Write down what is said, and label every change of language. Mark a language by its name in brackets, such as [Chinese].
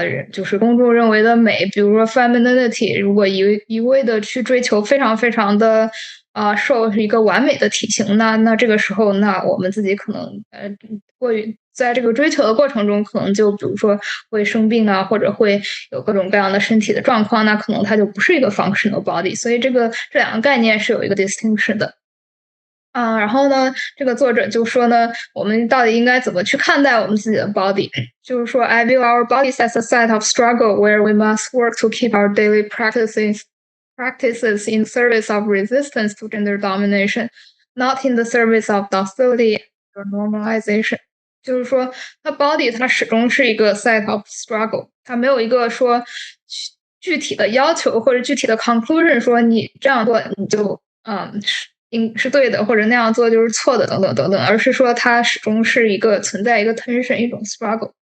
[Chinese] 就是公众认为的美，比如说 femininity，如果一味的去追求非常非常的瘦是一个完美的体型，那这个时候，那我们自己可能过于在这个追求的过程中，可能就比如说会生病啊，或者会有各种各样的身体的状况，那可能它就不是一个 [English] functional body。 [Chinese] 所以这两个概念是有一个 distinction 的。然后呢，这个作者就说呢，我们到底应该怎么去看待我们自己的 body？就是说 [English] ，I view our bodies as a site of struggle where we must work to keep our daily practices in service of resistance to gender domination, not in the service of docility or normalization。 [Chinese] 就是说，它 body 它始终是一个 [English] site of struggle， [Chinese] 它没有一个说具体的要求或者具体的 conclusion， 说你这样做你就是对的，或者那样做就是错的，等等等等，而是说它始终是一个存在一个 tension， 一种 struggle。